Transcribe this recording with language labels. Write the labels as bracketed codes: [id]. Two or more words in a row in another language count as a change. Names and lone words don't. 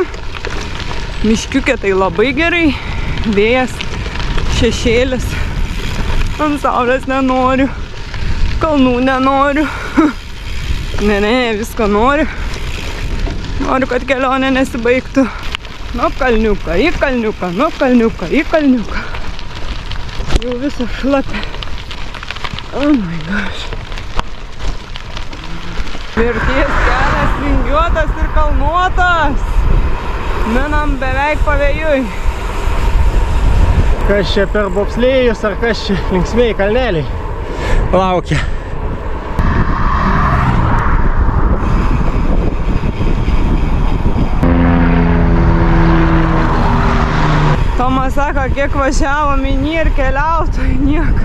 [lt] Miškiukė tai labai gerai, vėjas, šešėlis, ant saulės nenoriu, kalnų nenoriu. Ne, visko noriu. Noriu, kad kelionė nesibaigtų. Nuo kalniuką, į kalniuką, nuo kalniuką, į kalniuką. Jau visą šlapę. [en] Oh my gosh. [lt] Mirties kelias vingiuotas ir kalnuotas. Minam beveik pavėjui. Kas čia per bobslėjus ar kas čia linksmieji kalneliai laukia. Tomas sako, kiek važiavo mini ir keliautojų, nieko.